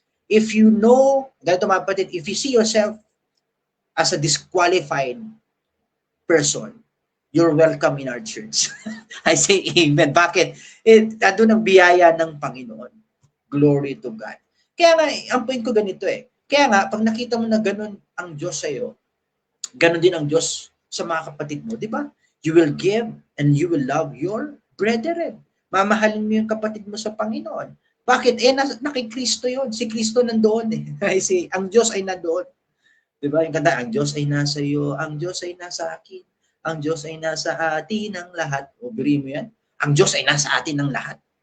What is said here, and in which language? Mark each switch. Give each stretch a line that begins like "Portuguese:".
English: If you know,
Filipino: ganito mga kapatid,
English: if you see yourself as a disqualified person, you're welcome in our church. I say amen.
Filipino: Bakit? Doon ang biyaya ng Panginoon. Glory to God. Kaya nga, ang point ko ganito Kaya nga, pag nakita mo na ganun ang Diyos sa'yo, ganun din ang Diyos sa mga kapatid mo, di ba?
English: You will give and you will love your brethren.
Filipino: Mamahalin mo yung kapatid mo sa Panginoon. Bakit? Nakikristo yun. Si Kristo nandoon I say, ang Diyos ay nandoon. Di ba? Yung kanta, ang Diyos ay nasa iyo, ang Diyos ay nasa akin, ang Diyos ay nasa atin ng lahat. O, biri mo yan? Ang Diyos ay nasa atin ng lahat.